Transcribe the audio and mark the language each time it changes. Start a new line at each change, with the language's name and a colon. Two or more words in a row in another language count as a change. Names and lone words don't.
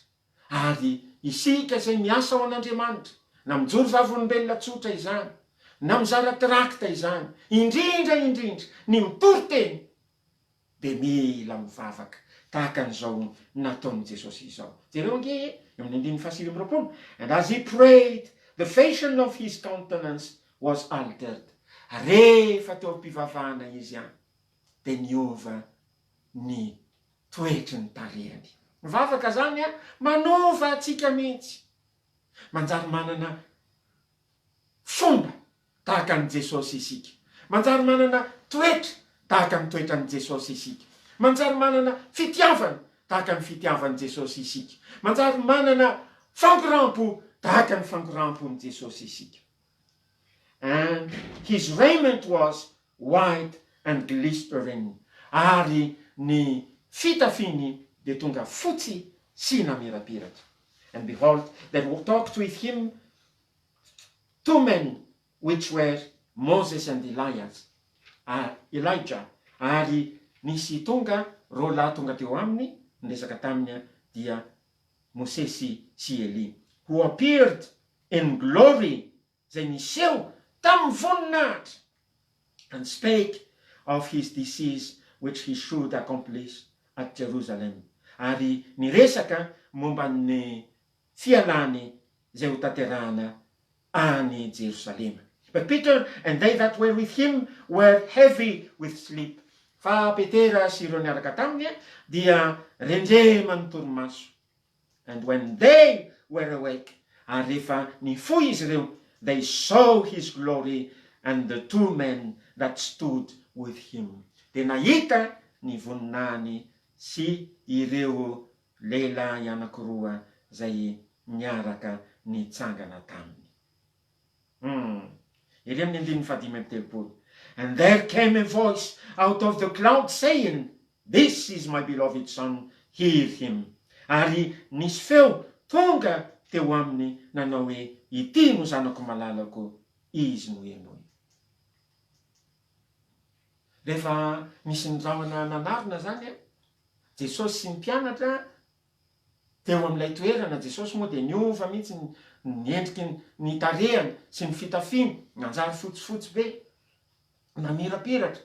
Malagasy: Ary isika zay miasa ao an'Andriamanitra, na mijoro vavolombelona tsotra izany, na mizara tirakta izany, indrindra ny mitory-teny, de mila mivavaka tahaka an'izao nataon'i Jesosy izao. Jereo ange amin'ny 1:5.
English: And as he prayed, the fashion of his countenance was altered.
Malagasy: Rehefa teo am-pivavahana izy any, de niova ny toetry ny tarehany. Mivavaka zany manova atsika mihitsy, manjary manana fomba tahaka an'i Jesosy isika, manjary manana toetra tahaka ny toetran'i Jesosy isika, manjary manana fitiavana tahaka ny fitiavan'i Jesosy isika, manjary manana fankorampo tahaka ny fankorampon'i Jesosy isika.
English: And his raiment was white and glistering.
Malagasy: Ary ny fitafiny de tonga fotsy sy namirapiratra.
English: And behold, there talked with him 2 men, which were Moses and Elijah.
Malagasy: Ary nisy tonga roalahy tonga teo aminy, niresaka taminy dia Mosesy sy Eli,
English: who appeared in glory,
Malagasy: zay niseho tamin'ny voninahitra,
English: and spake of his disease which he should accomplish at Jerusalem.
Malagasy: Ary niresaka momba ny fialany zay ho tanterahana any Jerusalema.
English: But Peter and they that were with him were heavy with sleep.
Malagasy: Fa Petera sy ireo niaraka taminy dia rendremany torimaso.
English: And when they were awake,
Malagasy: ary rehefa nifoy izy ireo,
English: they saw his glory and the 2 men that stood with him.
Malagasy: De nahita ny voninahiny sy ireo lehilahy anakiroa zay miaraka nitsangana taminy. Ely amin'ny 1:5.
English: And there came a voice out of the cloud saying, this is my beloved son, hear him.
Malagasy: Ary nisy feo tonga teo aminy nanao hoe, ity no zanako malalako, izy no henoy. Rehefa misy ny rahona nanarina zany, Jesosy sy ny mpianatra teo amin'ilay toerana, Jesosy moa de niova mihitsy ny endriky ny tarehany sy ny fitafiny, nanjary fotsifotsy be, namirapiratra.